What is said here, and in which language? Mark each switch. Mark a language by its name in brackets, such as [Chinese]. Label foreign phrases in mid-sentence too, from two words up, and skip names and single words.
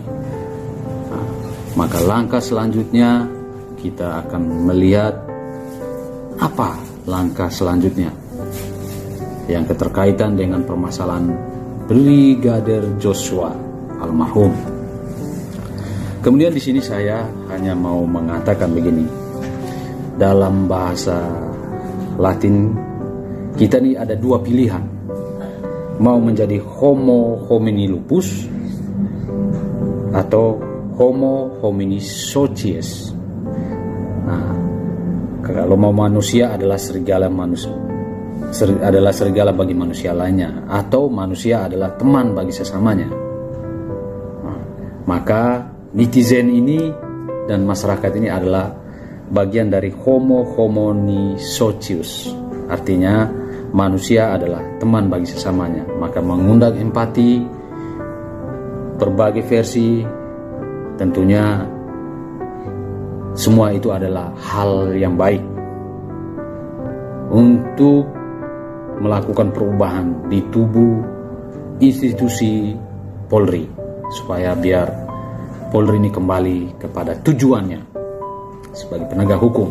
[Indonesian] Nah, maka langkah selanjutnya kita akan melihat apa langkah selanjutnya yang keterkaitan dengan permasalahan Brigadir Joshua almarhum. Kemudian di sini saya hanya mau mengatakan begini. Dalam bahasa Latin kita nih ada 2 pilihan. Mau menjadi [Latin] Homo homini lupus [Indonesian] atau [Latin] Homo homini socius. [Indonesian] Nah, kalau mau manusia adalah serigala manusia. adalah serigala bagi manusia lainnya, atau manusia adalah teman bagi sesamanya. Maka netizen ini dan masyarakat ini adalah bagian dari [Latin] homo homini socius, [Indonesian] artinya manusia adalah teman bagi sesamanya. Maka mengundang empati, berbagai versi, tentunya semua itu adalah hal yang baik untuk melakukan perubahan di tubuh institusi Polri, supaya biar Polri ini kembali kepada tujuannya sebagai penegak hukum.